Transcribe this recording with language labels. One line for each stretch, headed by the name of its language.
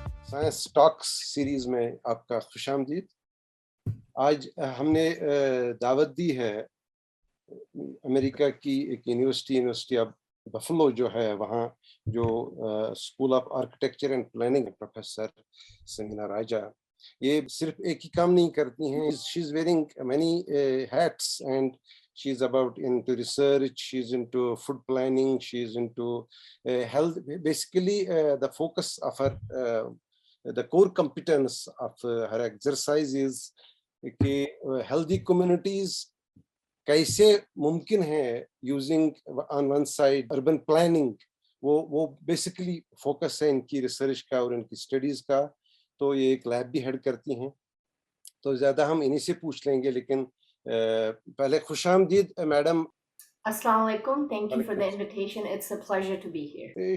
Urdu: Science ٹاکس series میں آپ کا خوش آمدید. آج ہم نے دعوت دی ہے امریکہ کی ایک یونیورسٹی آف بفلو جو ہے, وہاں جو school of architecture and planning professor سمینا راجا. یہ صرف ایک ہی کام نہیں کرتی ہیں,
English: She is wearing many hats and she is into research, she is into food planning, she is into health. Basically the focus of her the core competence of her exercise is
Urdu: کہ
English: healthy communities
Urdu: کیسے ممکن ہے
English: using on one side urban planning.
Urdu: وہ basically focus ہے ان کی research کا اور ان کی اسٹڈیز کا. تو یہ ایک لیب بھی ہیڈ کرتی ہیں, تو زیادہ ہم انہی سے پوچھ لیں گے. لیکن پہلے خوش آمدید میڈم.
English: السلام علیکم, thank you for the invitation, it's a pleasure to be here.